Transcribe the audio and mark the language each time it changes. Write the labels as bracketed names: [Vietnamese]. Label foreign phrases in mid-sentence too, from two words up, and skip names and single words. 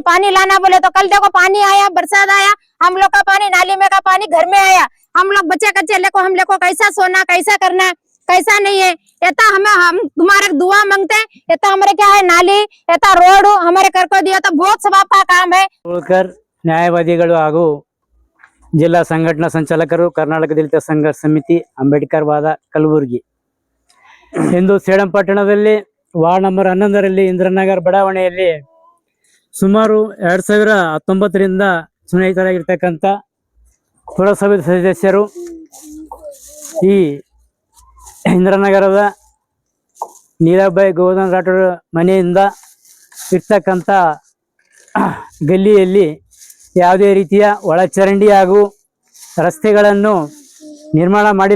[Hindi] पानी लाना बोले तो कल देखो पानी आया, बरसात आया, हम लोग का पानी नाली में का पानी घर में आया। हम लोग बच्चे कच्चे लेको हम लोग को कैसा सोना, कैसा करना, कैसा नहीं है। इतना हम तुम्हारे दुआ मांगते, इतना हमारे क्या है नाली, इतना रोड हमारे कर को दिया तो बहुत सब आपका काम है। [Kannada] ನ್ಯಾಯವಾದಿಗಳು ಹಾಗೂ ಜಿಲ್ಲಾ ಸಂಘಟನಾ ಸಂಚಾಲಕರು, ಕರ್ನಾಟಕ ದಲಿತ ಸಂಘರ್ಷ ಸಮಿತಿ, ಅಂಬೇಡ್ಕರ್ ವಾದ, ಕಲಬುರಗಿ. ಇಂದು ಸೇಡಂ ಪಟ್ಟಣದಲ್ಲಿ [English] ward number [Kannada] 11ರಲ್ಲಿ ಇಂದ್ರನಗರ್ ಬಡಾವಣೆಯಲ್ಲಿ ಸುಮಾರು 2019ರಿಂದ ಚುನಾಯಿತರಾಗಿರ್ತಕ್ಕಂಥ ಪುರಸಭೆ ಸದಸ್ಯರು ಈ ಇಂದ್ರನಗರದ ನೀಲಾಬಾಯಿ ಗೋವರ್ಧನ್ ರಾಠೋಡ್ ಮನೆಯಿಂದ ಇರ್ತಕ್ಕಂಥ ಗಲ್ಲಿಯಲ್ಲಿ ಯಾವುದೇ ರೀತಿಯ ಒಳಚರಂಡಿ ಹಾಗೂ ರಸ್ತೆಗಳನ್ನು ನಿರ್ಮಾಣ ಮಾಡಿಲ್ಲ.